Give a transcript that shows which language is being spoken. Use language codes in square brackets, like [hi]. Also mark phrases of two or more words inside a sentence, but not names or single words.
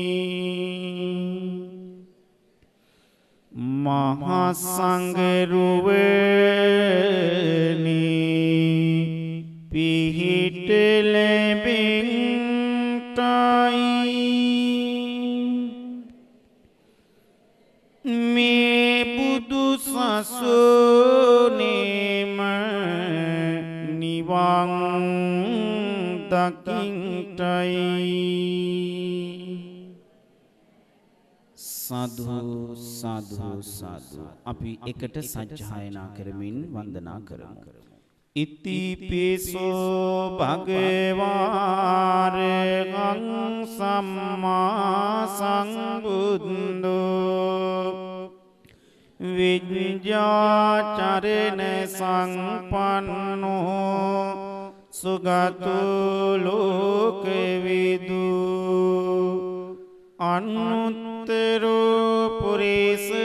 [si] මහා සංඝරුවනි පිහිට ලැබෙන්ටයි මේ බුදු සසුනේම නිවන් දකින්ටයි සාදු සාදු සාදු. අපි එකට සජ්ජායනා කරමින් වන්දනා කරමු. [pi] ඉතිපිසෝ භගවාරගං සම්මා සම්බුද්ධෝ විඤ්ඤාචරණ සංපන්නෝ සුගතෝ ලෝකවිදු අනුත්තරෝ පුරිස